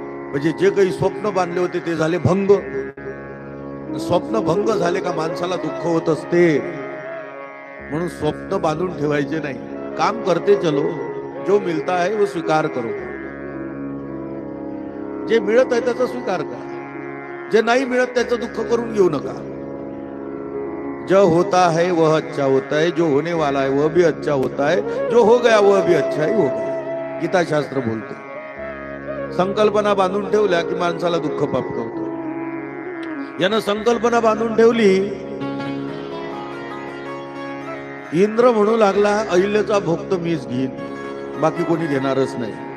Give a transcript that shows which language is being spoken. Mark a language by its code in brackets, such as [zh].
[mr] म्हणजे जे काही स्वप्न बांधले होते ते झाले भंग. स्वप्न भंग झाले का माणसाला दुःख होत असते. म्हणून स्वप्न बांधून ठेवायचे नाही. [hi] काम करते चलो, जो मिलता है वो स्वीकार करो. [mr] जे मिळत आहे त्याचा स्वीकार करा, जे नाही मिळत त्याचं दुःख करून घेऊ नका. [hi] जो होता है वह अच्छा होता है, जो होने वाला है वह भी अच्छा होता है, जो हो गया वह भी अच्छा ही हो गया. [mr] गीता शास्त्र बोलते. संकल्पना बांधून ठेवल्या की माणसाला दुःख प्राप्त होतं. यानं संकल्पना बांधून ठेवली इंद्र म्हणू लागला, अहिल्याचा भोग तर मीच घेईन, बाकी कोणी घेणारच नाही.